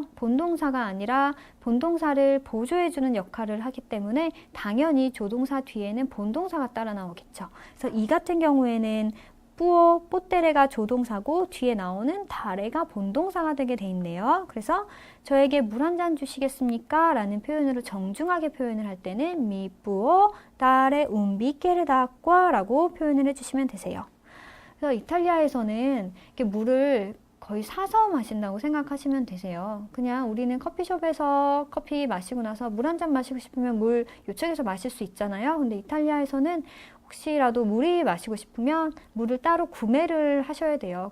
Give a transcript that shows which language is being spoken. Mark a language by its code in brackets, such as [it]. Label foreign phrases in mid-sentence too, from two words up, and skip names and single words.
[ko] 본동사가 아니라 본동사를 보조해주는 역할을 하기 때문에 당연히 조동사 뒤에는 본동사가 따라 나오겠죠. 그래서 이 같은 경우에는 뿌오, 뽀테레가 조동사고 뒤에 나오는 다레가 본동사가 되게 돼 있네요. 그래서 저에게 물 한 잔 주시겠습니까? 라는 표현으로 정중하게 표현을 할 때는 [it] mi può dare un bicchiere d'acqua [ko] 라고 표현을 해주시면 되세요. 그래서 이탈리아에서는 이렇게 물을 거의 사서 마신다고 생각하시면 되세요. 그냥 우리는 커피숍에서 커피 마시고 나서 물 한 잔 마시고 싶으면 물 요청해서 마실 수 있잖아요. 근데 이탈리아에서는 혹시라도 물이 마시고 싶으면 물을 따로 구매를 하셔야 돼요.